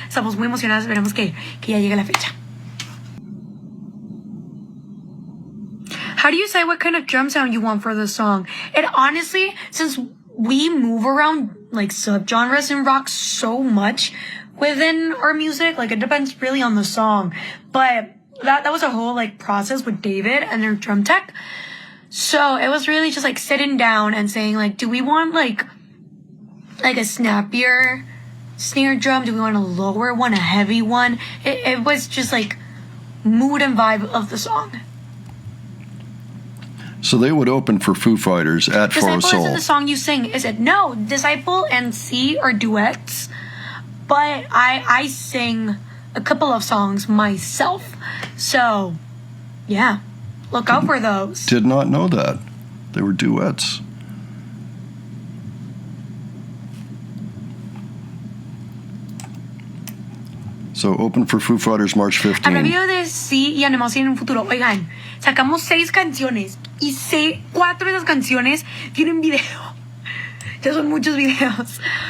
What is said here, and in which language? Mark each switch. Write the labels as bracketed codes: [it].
[es] Estamos muy emocionados, esperemos que ya llegue la fecha. [en] How do you say what kind of drum sound you want for the song? It honestly, since we move around like subgenres in rock so much within our music, like it depends really on the song. But that was a whole like process with David and their drum tech. So it was really just like sitting down and saying like, do we want like a snappier snare drum? Do we want a lower one, a heavy one? It was just like mood and vibe of the song. So they would open for Foo Fighters at Foro Disciple Sol. isn't the song you sing, is it? No, Disciple and C are duets, but I sing a couple of songs myself. So, yeah, look out for those. Did not know that. They were duets. So open for Foo Fighters March [es] Habrá [en] 15. [es] video de C y Animosity en un futuro. Oigan, sacamos 6 canciones y 4 de esas canciones tienen video. Ya son muchos videos.